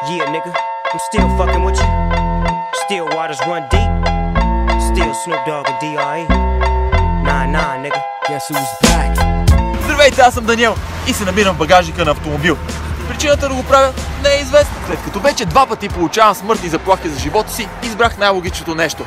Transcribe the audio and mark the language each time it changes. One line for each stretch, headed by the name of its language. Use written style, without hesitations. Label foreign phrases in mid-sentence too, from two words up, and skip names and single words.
English: nigga. I'm still fucking with you. Still waters run deep. Still Snoop Dogg and D.R.E. Nah, nigga. Guess who's back?
Bulgarian: Здравейте, аз съм Даниел и се намирам в багажника на автомобил. Причината да го правя не е известна. След като вече 2 пъти получавам смъртни заплахи за живота си, избрах най-логичното нещо.